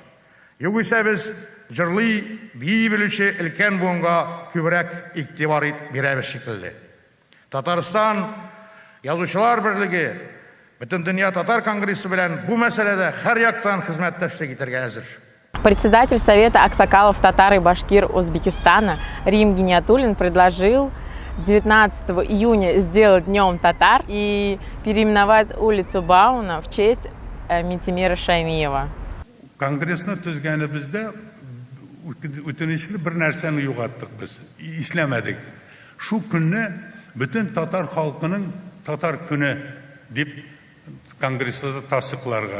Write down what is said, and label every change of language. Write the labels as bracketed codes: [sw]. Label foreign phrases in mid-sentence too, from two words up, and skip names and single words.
[tt] Югыйсә без җырлый, бии белүче өлкән буынга күбрәк игътибар бирәбез шикелле. Татарстан Язучылар берлеге бөтен дөнья татар конгрессы белән бу мәсьәләдә һәр яктан хезмәттәшлек итәргә әзер. [ru] Председатель Совета аксакалов татар и башкир Узбекистана Рим Гиниатуллин предложил 19 июня сделать днем татар и переименовать улицу Бауна в честь Минтимира Шаймиева. [tt] Конгрессны төзгәнебездә үтенечле бер нәрсәне югаттык без, исләмәдек. Шу көнне бөтен татар халкының татар көне дип конгрессда тасыкларга.